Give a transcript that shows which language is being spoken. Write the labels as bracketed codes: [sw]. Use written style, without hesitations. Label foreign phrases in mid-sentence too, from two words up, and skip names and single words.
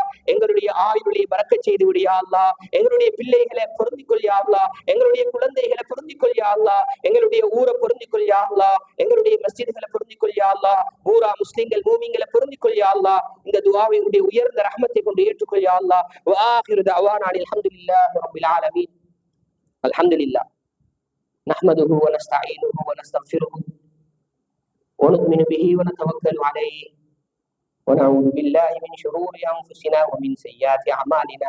[ta] எங்களுடைய ஆயுளை பரக்கத் செய்து விடு [ar] يا الله. [ta] எங்களுடைய பிள்ளைகளை பொருந்திக் கொள் [ar] يا الله. [ta] எங்களுடைய குழந்தைகளை பொருந்திக் கொள் [ar] يا الله. [ta] எங்களுடைய ஊரை பொருந்திக் கொள் [ar] يا الله. [ta] எங்களுடைய மஸ்ஜித்களை பொருந்திக் கொள் [ar] يا الله. [ta] பூரா முஸ்லிம்கள் மூமின்களை பொருந்திக் கொள் [ar] يا الله. [ta] இந்த துஆவை உன்னுடைய உயர்ந்த ரஹ்மத்தை கொண்டு ஏற்றுக்கொள் [ar] يا الله. وآخر دعوانا الحمد لله رب العالمين. الحمد لله نحمده ونستعينه ونستغفره ونؤمن به ونتوكل عليه ونعوذ بالله من شرور أنفسنا ومن سيئات أعمالنا.